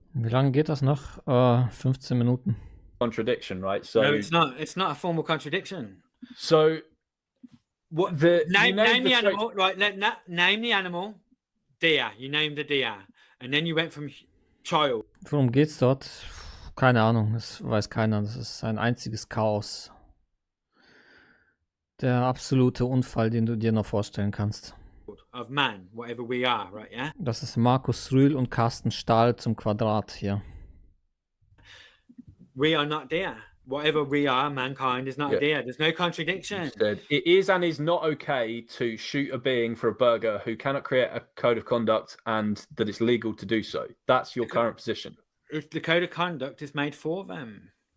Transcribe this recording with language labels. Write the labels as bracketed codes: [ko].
[de] Wie lange geht das noch? 15 Minuten. [en] Contradiction, right? So no, it's not. It's not a formal contradiction. So. What the name the animal, right? Name the animal, deer. You named the deer, and then you went from child. [de] Worum geht's dort? Keine Ahnung, das weiß keiner. Das ist ein einziges Chaos. Der absolute Unfall, den du dir noch vorstellen kannst. [en] Of man, whatever we are, right? Yeah. [de] Das ist Markus Rühl und Carsten Stahl zum Quadrat hier. [en] We are not deer. Whatever we are, mankind is not a deer. There's no contradiction. It is and is not okay to shoot a being for a burger who cannot create a code of conduct and that it's legal to do so. That's your current position. If the code of conduct is made for them.